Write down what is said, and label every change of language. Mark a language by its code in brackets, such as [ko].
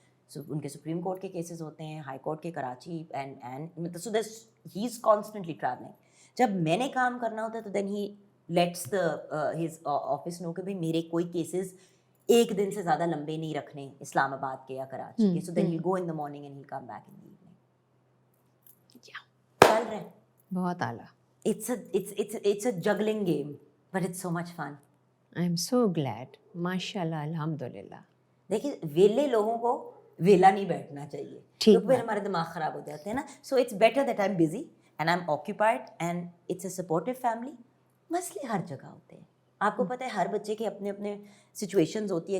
[ur] سو ان کے supreme court کے cases ہوتے ہیں، ہائی کورٹ کے Karachi, [en] And so this he is constantly travelling. [ur] جب میں نے کام کرنا ہوتا ہے تو [en] then he lets his office know [ur] کہ بھائی میرے کوئی کیسز ایک دن سے زیادہ لمبے نہیں رکھنے اسلام آباد کے یا کراچی کے. [en] So then he go in the morning and he come back in the evening. [ur] چل رہے ہیں بہت اعلیٰ. [en] It's a juggling game, but it's so much fun. I am so glad. ماشاء اللہ الحمد للہ. [ur] دیکھیے ویلے لوگوں کو ویلا نہیں بیٹھنا چاہیے کیونکہ پھر ہمارے دماغ خراب ہو جاتے ہیں نا. [en] So it's better that I am busy and I am occupied and it's a supportive family. [ur] مسئلے ہر جگہ ہوتے ہیں، آپ کو پتہ ہے ہر بچے کے اپنے اپنے سچویشنز ہوتی ہے.